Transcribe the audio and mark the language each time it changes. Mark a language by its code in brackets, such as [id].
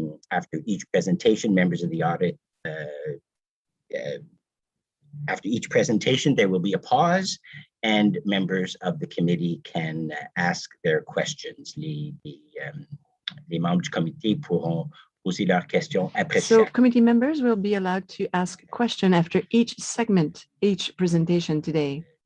[en] After each presentation, members of the audit, after each presentation, there will be a pause and members of the committee can ask their questions. [fr] Les membres du comité pourront poser leurs questions après [en] So [fr] chaque. [en] committee members will be allowed to ask a question after each segment, each presentation today.